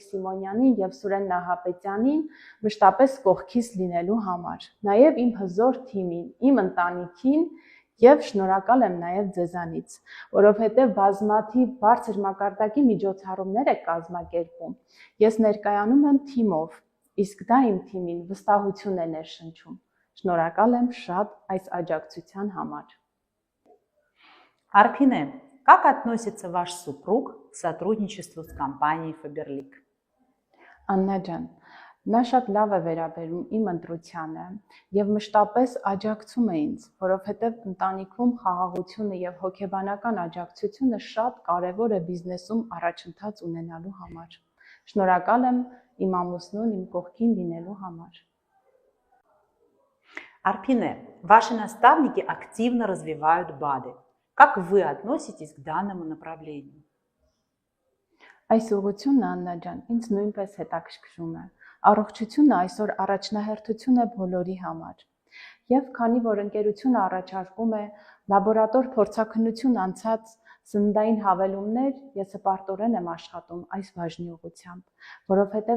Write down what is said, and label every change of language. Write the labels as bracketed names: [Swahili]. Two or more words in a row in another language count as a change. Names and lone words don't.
[Armenian] Սիմոնյանին եւ Սուրեն Նահապետյանին մշտապես կողքից լինելու համար, նաեւ իմ հզոր թիմին, իմ ընտանիքին եւ շնորհակալ եմ նաեւ ձեզանից, որովհետեւ բազմաթիվ բարձր մակարդակի միջոցառումներ եք կազմակերպում։ Ես ներկայանում եմ թիմով, իսկ դա իմ թիմին վստահություն է ներշնչում։ Շնորհակալ եմ շատ այս աջակցության համար։ [Russian] Арпине, как относится ваш супруг к сотрудничеству с компанией Faberlic? [Armenian] Աննա ջան, նա շատ լավ է վերաբերում իմ ընտրությանը եւ մշտապես աջակցում է ինձ, որովհետեւ ընտանիքում խաղաղությունը եւ հոգեբանական աջակցությունը շատ կարեւոր է բիզնեսում առաջընթաց ունենալու համար։ Շնորհակալ եմ իմ ամուսնուն իմ կողքին լինելու համար։ [Russian] Арпине, ваши наставники активно развивают БАДы. Как вы относитесь к данному направлению? [Armenian] Այս ուղղությունն Աննա ջան, ինձ նույնպես հետաքրքրում է։ Առողջությունը այսօր առաջնահերթություն է բոլորի համար։ Եվ քանի որ ընկերությունը առաջարկում է լաբորատոր փորձաքննություն անցած սննդային հավելումներ, ես հպարտորեն եմ աշխատում այս բաժնի ուղղությամբ, որովհետև